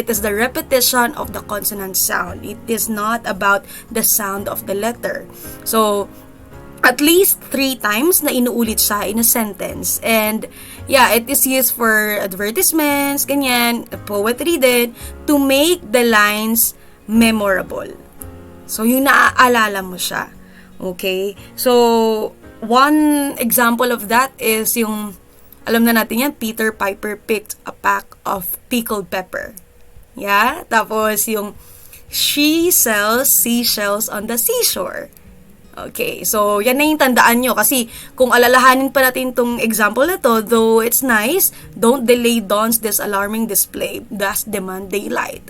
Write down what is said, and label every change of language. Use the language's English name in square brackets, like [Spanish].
[English] It is the repetition of the consonant sound. It is not about the sound of the letter. So, at least 3 times [Filipino] na inuulit siya [English] in a sentence. And, yeah, it is used for advertisements, ganyan, poetry din, to make the lines memorable. [Filipino] So, yung naaalala mo siya. [English] Okay? So, one example of that is [Filipino] yung, alam na natin yan, [English] Peter Piper picked a pack of pickled pepper. Yeah? [Filipino] Tapos, yung, [English] she sells seashells on the seashore. [Filipino] Okay, so yan na yung tandaan nyo. Kasi kung alalahanin pa natin tong example na to, [English] though it's nice, don't delay dawn's this alarming display, thus demand daylight.